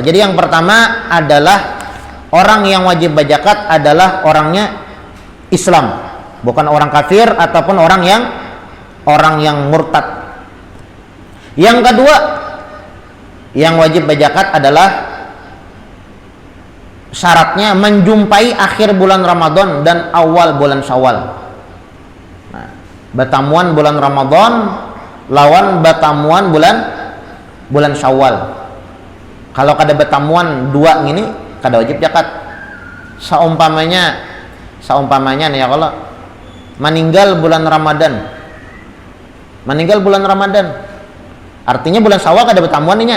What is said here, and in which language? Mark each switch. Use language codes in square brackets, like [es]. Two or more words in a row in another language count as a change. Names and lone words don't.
[id] Jadi yang pertama adalah orang yang wajib berzakat adalah orangnya Islam, bukan orang kafir ataupun orang yang murtad. Yang kedua yang wajib berzakat adalah syaratnya menjumpai akhir bulan Ramadan dan awal bulan Syawal. [bjn] Nah, batamuan bulan Ramadan lawan batamuan bulan Syawal. Kalau kada batamuan dua gini kada wajib zakat. Saumpamanya nih ya, kalau meninggal bulan Ramadan, artinya bulan Syawal kada batamuan nih nya.